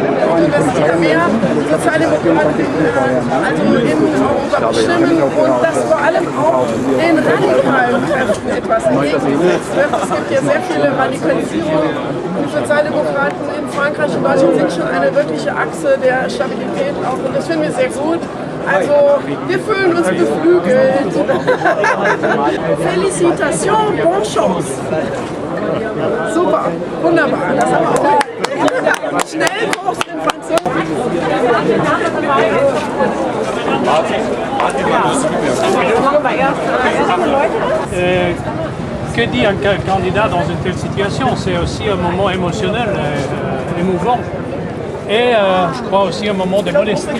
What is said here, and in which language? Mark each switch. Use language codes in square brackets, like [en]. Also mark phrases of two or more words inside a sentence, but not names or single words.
[de] Dass mehr Sozialdemokraten also in Europa bestimmen und dass vor allem auch den radikalen Kräften etwas entgegengesetzt wird. Es gibt ja sehr viele Radikalisierungen. Die Sozialdemokraten in Frankreich und Deutschland sind schon eine wirkliche Achse der Stabilität auch und das finden wir sehr gut. Also wir fühlen uns beflügelt. [fr] Félicitations, bonne chance. [de] Super, wunderbar. Das haben wir auch. Schnellkurs in Französisch. [fr] Que dit un candidat dans une telle situation? C'est aussi un moment émotionnel, émouvant. Et je crois aussi un moment de modestie.